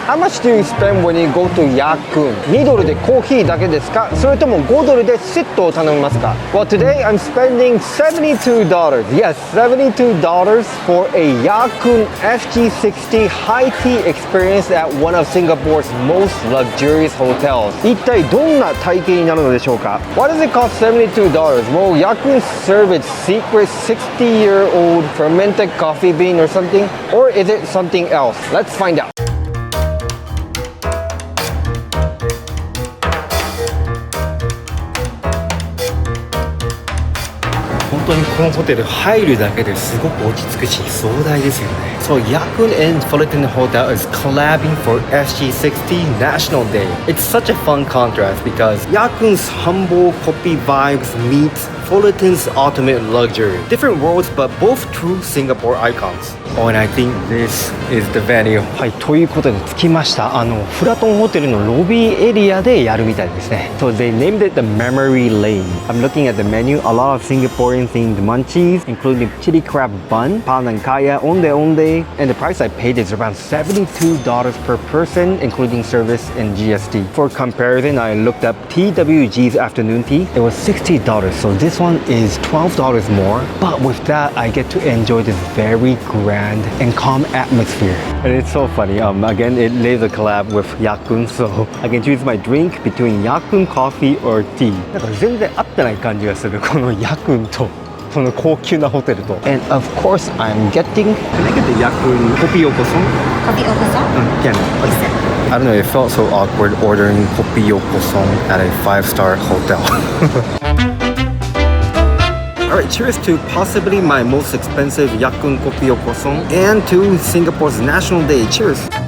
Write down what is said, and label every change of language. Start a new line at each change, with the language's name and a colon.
English: How much do you spend when you go to yakun?
Japanese: 2ドルでコーヒーだけですか？それとも5ドルでセットを頼みますか？
English: Well, today I'm spending $72. Yes, $72 for a yakun FG60 high tea experience at one of Singapore's most luxurious hotels.
Japanese: 一体どんな体験になるのでしょうか？
English: Why does it cost $72? Well, yakun serve its secret 60-year-old fermented coffee bean or something? Or is it something else? Let's find out.
Japanese: 本当にこのホテル入るだけですごく落ち着くし壮大ですよね。
English: So Yakun and Fullerton Hotel is collabing for SG60 National Day. It's such a fun contrast because Yakun's humble Kopi vibes meets Fullerton's ultimate luxury. Different worlds, but both true Singapore icons. Oh, and I think this is the venue.
Japanese: はい、ということで着きました。フラトンホテルのロビーエリアでやるみたいですね。
English: So they named it the Memory Lane. I'm looking at the menu. A lot of Singaporean themed munchies, including chili crab bun, pandan kaya, onde onde, and the price I paid is around $72 per person, including service and GST. For comparison, I looked up TWG's afternoon tea. It was $60, so this one is $12 more. But with that, I get to enjoy this very grand and calm atmosphere. And it's so funny. Again, it lays a collab with yakun, so I can choose my drink between yakun coffee or tea.
Japanese: なんか全然合ってない感じがするこのyakunと。その高級なホテルと
English: And of course I'm getting Can I get the yakun Kopi Yokoson? Kopi Yokoson? Can I don't know, it felt so awkward ordering Kopi Yokoson at a 5-star hotel. Alright, cheers to possibly my most expensive yakun Kopi Yokoson and to Singapore's National Day. Cheers!